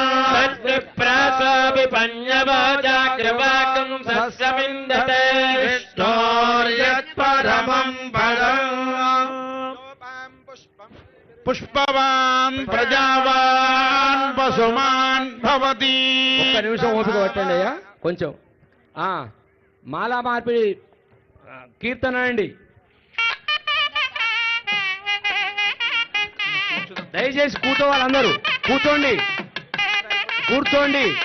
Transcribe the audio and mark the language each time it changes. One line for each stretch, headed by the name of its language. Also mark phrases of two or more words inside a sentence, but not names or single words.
Sanskrit: तद्विप्रासोऽपि पञ्चवाजाग्रवाकं सस्यमिन्दते विष्णोर्यत्परमं पदम् पुष्पवान् प्रजावान् पशुमान् भवति
Telugu: ఒక్క నిమిషం ఓపిక పట్టండి అయ్యా కొంచెం మాలా మార్పిడి కీర్తన అండి. దయచేసి కూర్చోవాలి, అందరూ కూర్చోండి కూర్చోండి.